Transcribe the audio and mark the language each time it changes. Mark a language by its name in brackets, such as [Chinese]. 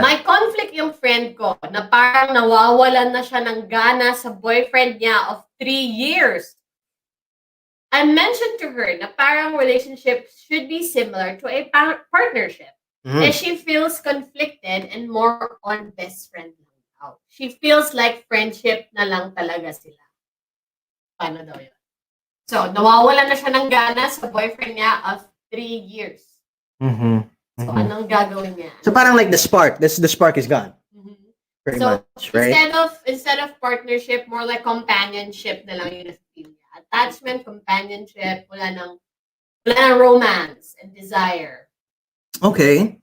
[Filipino] May conflict yung friend ko na parang nawawalan na siya ng gana sa boyfriend niya of 3 years. [English] I mentioned to her na parang relationships should be similar to a partnership. And she feels conflicted and more on best friend lang daw. She feels like friendship [Filipino] na lang talaga sila. Paano daw yun? So, nawawalan na siya ng gana sa boyfriend niya of 3 years. So, anong gagawin niya? [English] So, parang like the spark. The spark is gone. Pretty much, right? Instead of partnership, more like companionship [Filipino] na lang yung feel niya. [English] Attachment, companionship, [Filipino] wala nang [English] romance and desire. Okay.